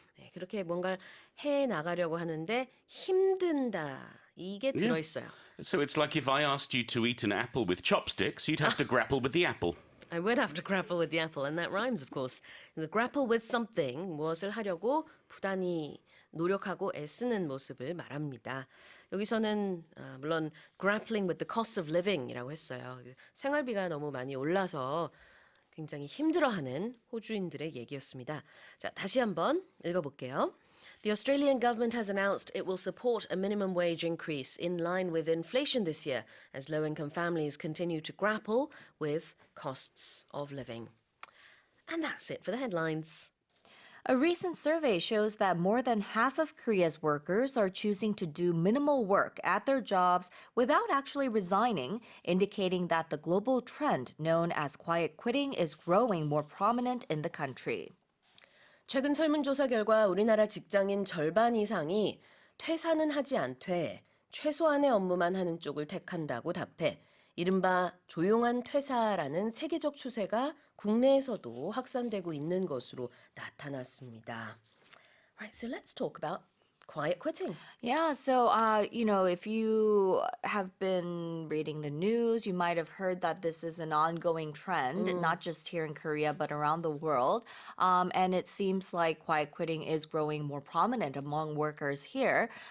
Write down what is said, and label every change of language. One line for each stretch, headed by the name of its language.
Korean: 네, 그렇게 뭔가를 해 나가려고 하는데 힘든다. 이게 들어있어요.
English: So it's like if I asked you to eat an apple with chopsticks, you'd have to grapple with the apple. I would have to grapple with the apple, and that rhymes, of course. Grapple with something,
Korean: 무엇을 하려고 부단히 노력하고 애쓰는 모습을 말합니다. 여기서는 물론
English: grappling with the cost of living
Korean: 이라고 했어요. 생활비가 너무 많이 올라서 굉장히 힘들어하는 호주인들의 얘기였습니다. 자, 다시 한번 읽어볼게요.
English: The Australian government has announced it will support a minimum wage increase in line with inflation this year as low-income families continue to grapple with costs of living. And that's it for the headlines. A recent survey shows that more than half of Korea's workers are choosing to do minimal work at their jobs without actually resigning, indicating that the global trend known as quiet quitting is growing more prominent in the country.
Korean: 최근 설문조사 결과 우리나라 직장인 절반 이상이 퇴사는 하지 않되 최소한의 업무만 하는 쪽을 택한다고 답해 이른바 조용한 퇴사라는 세계적 추세가 국내에서도 확산되고 있는 것으로 나타났습니다.
English: Right, so let's talk about quiet quitting. Yeah, so, if you have been reading the news, you might have heard that this is an ongoing trend, not just here in Korea, but around the world. And it seems like quiet quitting is growing more prominent among workers here.